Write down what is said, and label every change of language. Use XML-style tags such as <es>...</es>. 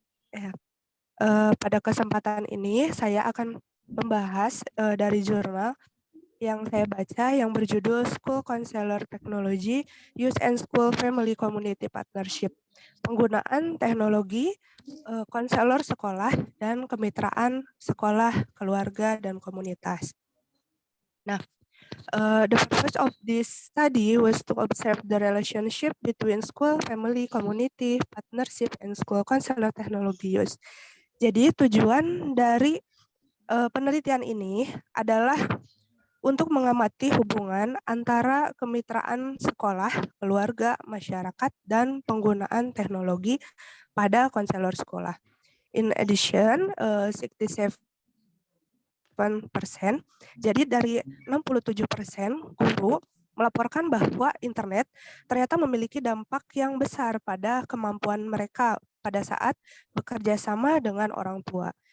<id>Ya. Pada kesempatan ini saya akan membahas dari jurnal yang saya baca yang berjudul School Counselor Technology Youth and School Family Community Partnership. Penggunaan teknologi konselor sekolah dan kemitraan sekolah, keluarga, dan komunitas.</id> <en>Nah, the purpose of this study was to observe the relationship between school, family, community, partnership, and school counselor technology use.</en> <id>Jadi tujuan dari penelitian ini adalah untuk mengamati hubungan antara kemitraan sekolah, keluarga, masyarakat, dan penggunaan teknologi pada konselor sekolah.</id> <en>In addition,</en> <id>67%, jadi dari 67% guru melaporkan bahwa internet ternyata memiliki dampak yang besar pada kemampuan mereka pada saat bekerja sama dengan orang tua.</id>